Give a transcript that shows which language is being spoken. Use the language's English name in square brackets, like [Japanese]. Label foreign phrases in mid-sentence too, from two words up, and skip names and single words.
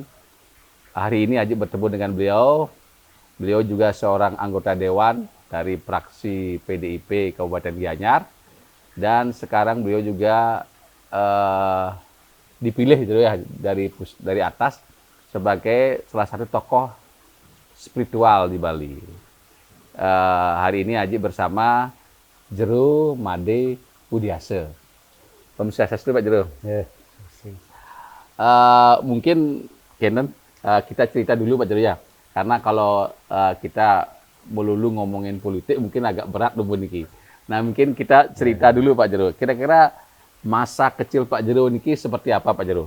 [Indonesian] Hari ini Aji bertemu dengan beliau. Beliau juga seorang anggota dewan dari fraksi PDIP Kabupaten Gianyar. Dan sekarang beliau juga dipilih gitu ya dari atas sebagai salah satu tokoh spiritual di Bali. Hari ini Aji bersama Jero Made Budiase. [Balinese] Om Swastiastu Pak Jero. [Indonesian] Ya. Mungkin Kenan kita cerita dulu Pak Jero ya. Karena kalau kita melulu ngomongin politik mungkin agak berat dulu niki. Nah, mungkin kita cerita dulu Pak Jero. Kira-kira masa kecil Pak Jero niki seperti apa Pak Jero?